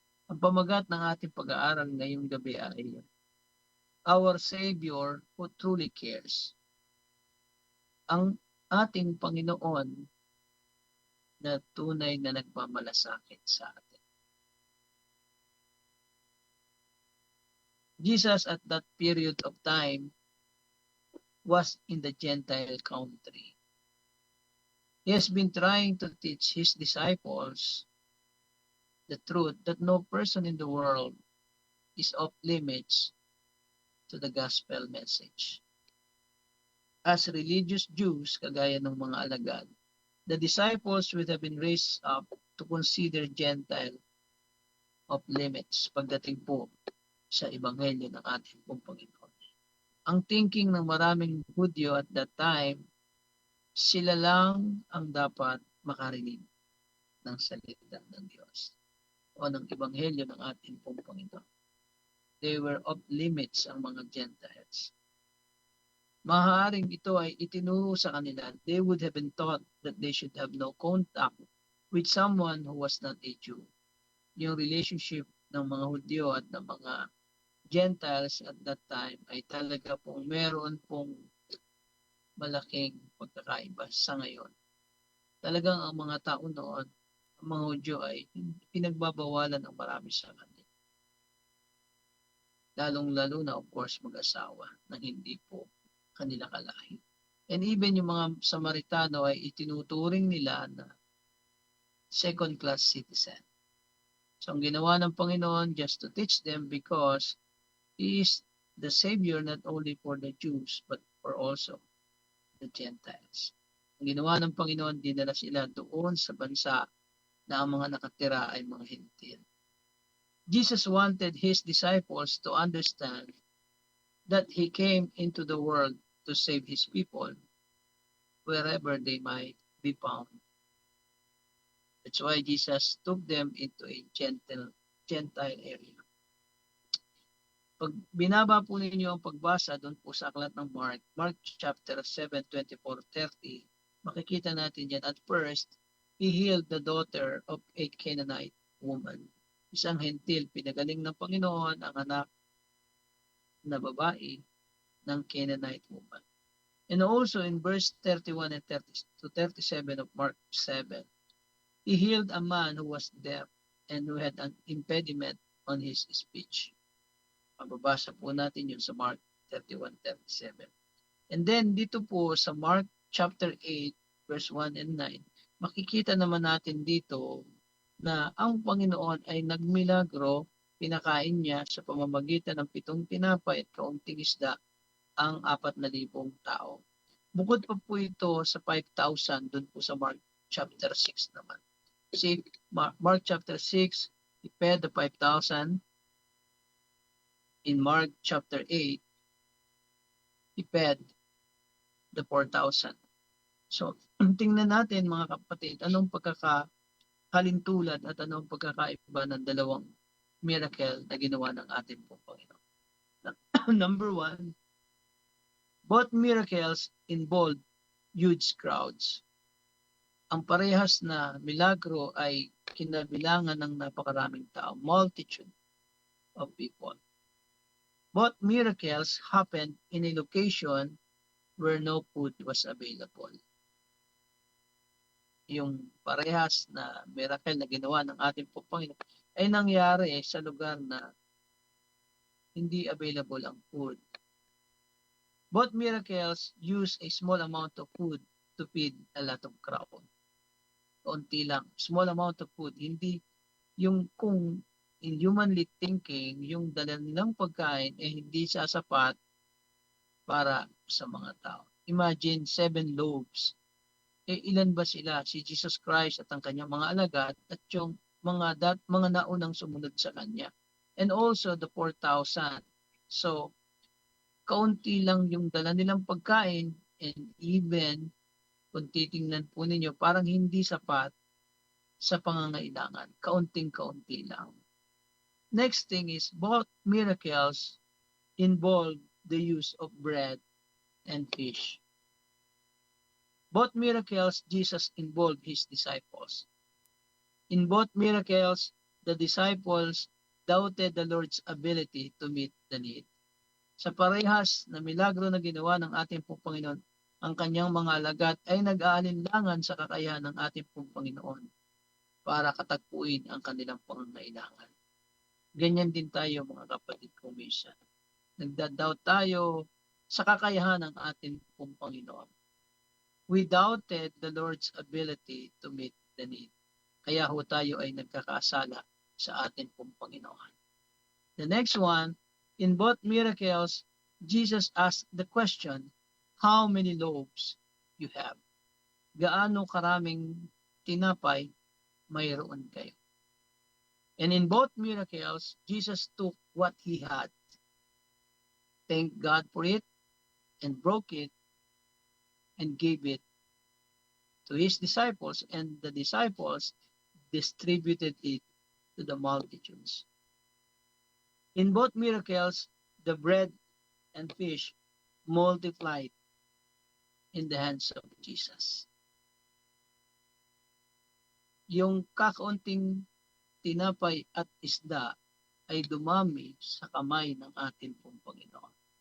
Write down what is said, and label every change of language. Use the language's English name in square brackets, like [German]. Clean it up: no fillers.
[Filipino] Ang pamagat ng ating pag-aaral ngayong gabi ay [English] Our Savior who truly cares. [Filipino] Ang ating Panginoon na tunay na nagmamalasakit sa atin. [English] Jesus at that period of time was in the Gentile country. He has been trying to teach his disciples the truth that no person in the world is off limits to the gospel message. As religious Jews, [Filipino] kagaya ng mga alagad, [English] the disciples would have been raised up to consider Gentile off limits [Filipino] pagdating po sa ebanghelyo ng ating pong Panginoon. Ang thinking ng maraming Hudyo [English] at that time, [Filipino] sila lang ang dapat makarinig ng salita ng Diyos o ng ebanghelyo ng ating pong Panginoon. [English] They were off limits [Filipino] ang mga [English] Gentiles. [Filipino] Maaaring ito ay itinuro sa kanila. [English] They would have been taught that they should have no contact with someone who was not a Jew. [Filipino] Yung relationship ng mga Hudyo at ng mga Gentiles [English] at that time [Filipino] ay talaga pong meron pong malaking pagkakaiba sa ngayon. Talagang ang mga tao noon, ang mga Hudyo ay pinagbabawalan ng marami sa kanila. Lalong-lalo na [English] of course [Filipino] mag-asawa na hindi po kanila kalahi. [English] And even [Filipino] yung mga Samaritano ay itinuturing nila na [English] second-class citizen. So [Filipino] ang ginawa ng Panginoon [English] just to teach them because He is the Savior not only for the Jews but for also the Gentiles. [Filipino] Ang ginawa ng Panginoon, dinala sila doon sa bansa na ang mga nakatira ay mga Hentil. [English] Jesus wanted his disciples to understand that he came into the world to save his people wherever they might be found. That's why Jesus took them into a Gentile area. [Filipino] Pag binaba po ninyo ang pagbasa doon po sa aklat ng Mark chapter 7, 24-30, makikita natin yan. [English] At first, he healed the daughter of a Canaanite woman. [Filipino] Isang hentil, pinagaling ng Panginoon ang anak na babae ng [English] Canaanite woman. And also in verse 31 and 30 to 37 of Mark 7, he healed a man who was deaf and who had an impediment on his speech. [Filipino] Mababasa po natin yun sa Mark 31-37. [English] And then [Filipino] dito po sa Mark chapter 8 verse 1 and 9, makikita naman natin dito na ang Panginoon ay nagmilagro, pinakain niya sa pamamagitan ng 7 tinapay at kaunting isda ang 4,000 tao. Bukod pa po ito sa 5,000 doon po sa Mark chapter 6 naman. [English] See, Mark chapter 6, he fed the 5,000. In Mark chapter 8, he fed the 4,000. [Filipino] So, tingnan natin mga kapatid, anong pagkakahalintulad at anong pagkakaiba ng dalawang miracle na ginawa ng ating pong Panginoon. [English] Number 1, both miracles involved huge crowds. [Filipino] Ang parehas na milagro ay kinabilangan ng napakaraming tao, [English] multitude of people. Both miracles happened in a location where no food was available. [Filipino] Yung parehas na miracle na ginawa ng ating Panginoon ay nangyari sa lugar na hindi available ang food. [English] Both miracles use a small amount of food to feed a lot of crowd. [Filipino] Kaunti lang, [English] small amount of food, [Filipino] hindi yung kung [English] in humanly thinking, [Filipino] yung dala nilang pagkain ay hindi sasapat para sa mga tao. [English] Imagine 7 loaves. [Filipino] Ilan ba sila? Si Jesus Christ at ang kanyang mga alagad at yung mga naunang sumunod sa kanya. [English] And also the 4,000. [Filipino] So, kaunti lang yung dala nilang pagkain and even kung titingnan po ninyo, parang hindi sapat sa pangangailangan. Kaunting-kaunti lang. [English] Next thing is, both miracles involve the use of bread and fish. Both miracles, Jesus involved his disciples. In both miracles, the disciples doubted the Lord's ability to meet the need. [Filipino] Sa parehas na milagro na ginawa ng ating pong Panginoon, ang kanyang mga alagad ay nag-aalinlangan sa kakayahan ng ating pong Panginoon para katagpuin ang kanilang pangangailangan. Ganyan din tayo mga kapatid ko minsan. Nagda-doubt tayo sa kakayahan ng ating pong Panginoon. [English] We doubted the Lord's ability to meet the need. [Filipino] Kaya ho tayo ay nagkakasala sa ating pong Panginoon. [English] The next one, in both miracles, Jesus asked the question, how many loaves you have? [Filipino] Gaano karaming tinapay mayroon kayo? [English] And in both miracles, Jesus took what he had, thanked God for it, and broke it, and gave it to his disciples, and the disciples distributed it to the multitudes. In both miracles, the bread and fish multiplied in the hands of Jesus. [Filipino] Yung kakaunting tinapay at isda ay dumami sa kamay ng ating pong Panginoon.